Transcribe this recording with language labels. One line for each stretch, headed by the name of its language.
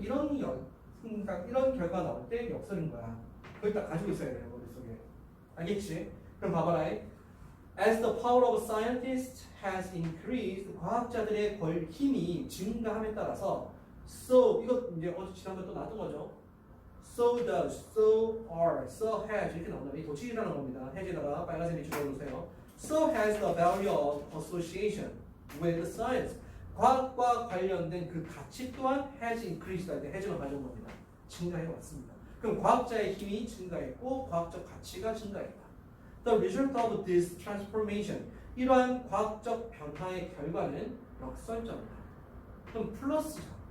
Korean: 이런 결과 나올 때 역설인 거야. 그걸 딱 가지고 있어야 돼요. 머릿속에. 알겠지? 그럼 봐봐라.
English: As the power of scientists has increased,
Korean: 과학자들의 힘이 증가함에 따라서 so, 이거 이제 지난번에 또 나왔던 거죠.
English: So does, so are, so has
Korean: 이렇게 나온다. 이 도치라는 겁니다. has에다가 빨간색 밑줄 그어주세요.
English: So has the value of association with science.
Korean: 과학과 관련된 그 가치 또한 has increased 할 때 has만 가져온 겁니다. 증가해 왔습니다. 그럼 과학자의 힘이 증가했고 과학적 가치가 증가했다.
English: The result of this transformation.
Korean: 이러한 과학적 변화의 결과는 역설적이다. 그럼 플러스죠.